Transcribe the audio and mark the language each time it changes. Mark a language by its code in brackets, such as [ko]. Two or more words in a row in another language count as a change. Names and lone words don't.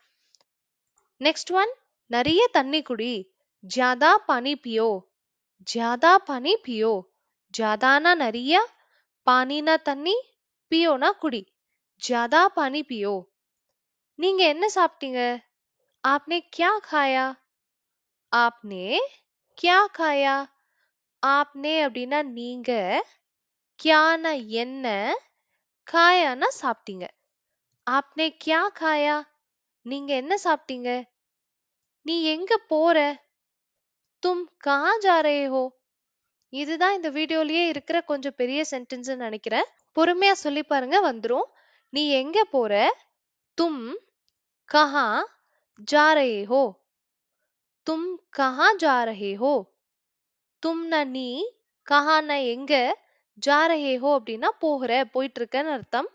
[en] next one [ta] நிறைய தண்ணி குடி. [hi] ज़्यादा पानी पियो. ज़्यादा पानी पियो. [ta] ஜியாதானா நிறைய, பானினா தண்ணி, பியோனா குடி. [hi] ज़्यादा पानी पियो. [ta] நீங்க என்ன சாப்பிட்டீங்க? [hi] आपने क्या खाया. आपने क्या खाया. [ta] आपने அப்படின்னா நீங்க, கியானா என்ன, காயானா சாப்பிட்டீங்க. [hi] आपने क्या खाया. [ta] நீங்க என்ன சாப்பிட்டீங்க? நீ எங்க போற? [hi] तुम कहाँ जा रहे हो. [ta] இதுதான் இந்த வீடியோலயே இருக்கிற கொஞ்சம் பெரிய சென்டென்ஸ் நினைக்கிறேன். பொறுமையா சொல்லி பாருங்க, வந்துரும். நீ எங்க போற? [hi] तुम कहाँ जा रहे हो. तुम कहाँ जा रहे हो. [ta] தும்னா நீ, கஹானா எங்க, [hi] जा रहे हो [ta] அப்படின்னா போகிற, போயிட்டு இருக்கன்னு அர்த்தம்.